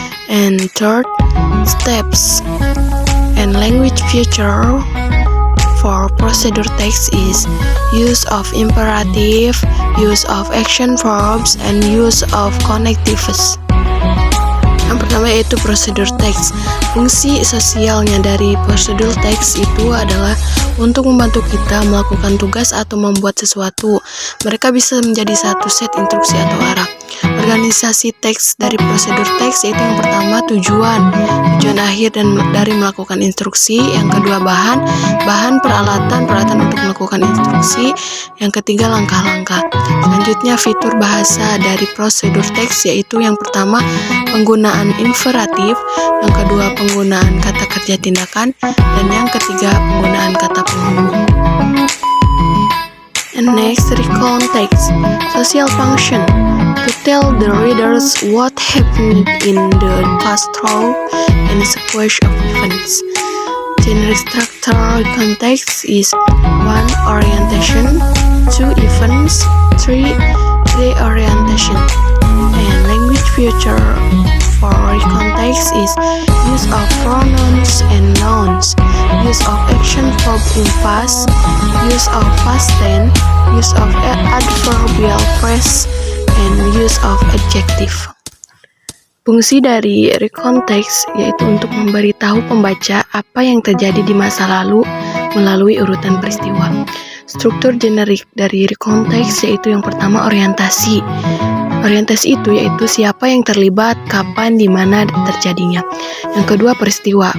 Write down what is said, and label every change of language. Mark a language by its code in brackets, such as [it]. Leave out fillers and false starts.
[en] And 3 steps. And language feature for procedure text is use of imperative, use of action verbs, and use of connectives. [id] Yang pertama yaitu prosedur teks. Fungsi sosialnya dari prosedur teks itu adalah untuk membantu kita melakukan tugas atau membuat sesuatu. Mereka bisa menjadi satu set instruksi atau arah. Organisasi teks dari prosedur teks yaitu yang pertama tujuan akhir dan dari melakukan instruksi. Yang kedua bahan peralatan untuk melakukan instruksi. Yang ketiga langkah-langkah. Selanjutnya fitur bahasa dari prosedur teks yaitu yang pertama penggunaan inferatif, yang kedua penggunaan kata kerja tindakan, dan yang ketiga penggunaan kata penghubung. [en] And next, recount text. Social function to tell the readers what happened in the past through any sequence of events. Generic structure context is 1 orientation, 2 events, 3 reorientation. And language feature for context is use of pronouns and nouns, use of action verb in past, use of past tense, use of adverbial phrase, and use of adjective. [id] Fungsi dari recount text yaitu untuk memberitahu pembaca apa yang terjadi di masa lalu melalui urutan peristiwa. Struktur generik dari recount text yaitu yang pertama orientasi. Orientasi itu yaitu siapa yang terlibat, kapan, di mana terjadinya. Yang kedua peristiwa.